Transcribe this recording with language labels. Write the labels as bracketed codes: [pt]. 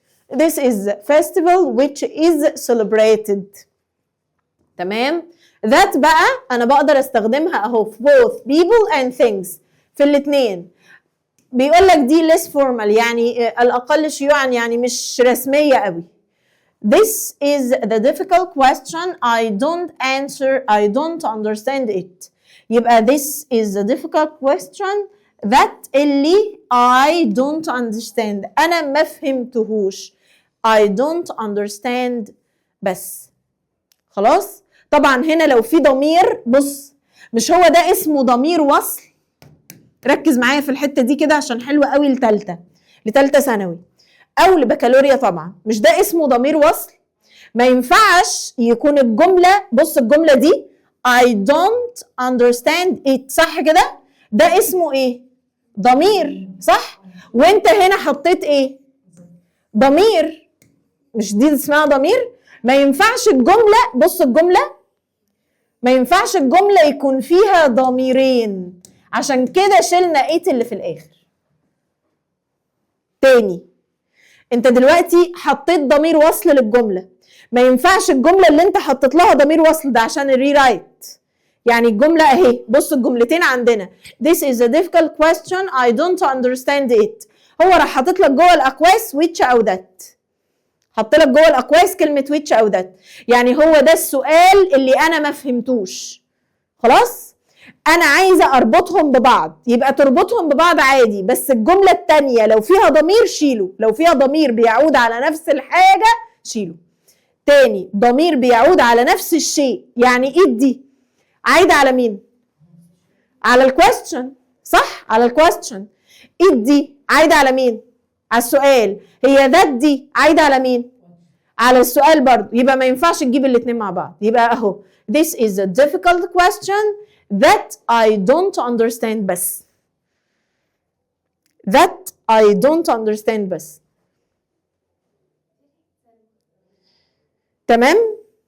[en] This is festival which is celebrated. [ar] تمام. that بقى انا بقدر استخدمها اهو في [en] both people and things، [ar] في الاثنين. بيقول لك دي [en] less formal [ar] يعني الاقل شيوعا، يعني مش رسميه قوي. [en] This is the difficult question. I don't understand it. يبقى this is the difficult question that اللي I don't understand، [ar] انا ما فهمتهوش. [en] I don't understand بس. [ar] خلاص. طبعا هنا لو في ضمير، بص مش هو ده اسمه ضمير وصل. ركز معايا في الحته دي كده عشان حلوه قوي لتالتة ثانوي او لبكالوريا. طبعا مش ده اسمه ضمير وصل. ما ينفعش يكون الجمله، بص الجمله دي [en] I don't understand it [ar] صح كده، ده اسمه ايه؟ ضمير صح. وانت هنا حطيت ايه؟ ضمير. مش دي اسمها ضمير؟ ما ينفعش الجمله، بص الجمله ما ينفعش الجمله يكون فيها ضميرين، عشان كده شلنا it اللي في الاخر. تاني، انت دلوقتي حطيت ضمير وصل للجمله، ما ينفعش الجمله اللي انت حطيت لها ضمير وصل ده عشان الريرايت. يعني الجمله اهي، بص الجملتين عندنا [en] this is a difficult question I don't understand it. [ar] هو راح حاطط لك جوه الاقواس which او that، حط لك جوه الاقواس كلمه which او that، يعني هو ده السؤال اللي انا ما فهمتوش. خلاص. انا عايزه اربطهم ببعض، يبقى تربطهم ببعض عادي، بس الجمله الثانيه لو فيها ضمير شيله، لو فيها ضمير بيعود على نفس الحاجه شيله. تاني، ضمير بيعود على نفس الشيء، يعني ايه دي عايده على مين؟ على الكويستشن صح، على الكويستشن. ايه دي عايده على مين؟ على السؤال. هي ذات دي عايده على مين؟ على السؤال برضه. يبقى ما ينفعش تجيب الاثنين مع بعض. يبقى اهو [en] this is a difficult question that I don't understand بس. that I don't understand بس. [ar] تمام.